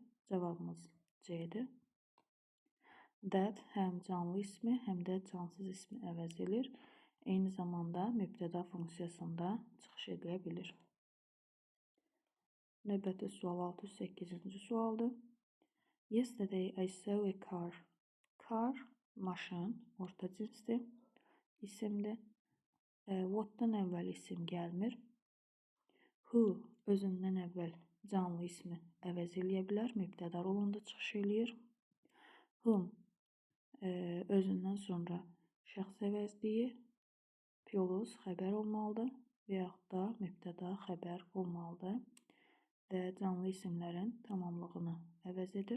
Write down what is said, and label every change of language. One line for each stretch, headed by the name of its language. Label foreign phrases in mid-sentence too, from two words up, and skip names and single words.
Azerbaijani: Cavabımız C-dir. That həm canlı ismi, həm də cansız ismi əvəz edir. Eyni zamanda mübtəda funksiyasında çıxış edilə bilir. Növbəti sual 608-ci sualdır.
English: Yesterday I saw a car. Car, maşın, orta cinsdir, isimdir.
Azerbaijani: What'dan əvvəl isim gəlmir. Who özündən əvvəl canlı ismi əvəz eləyə bilər, mübtəda rolunda çıxış eləyir. Whom özündən sonra şəxs əvəzliyi plus xəbər olmalıdır və yaxud da mübtəda xəbər olmalıdır və canlı isimlərin tamamlığını əvəz edir.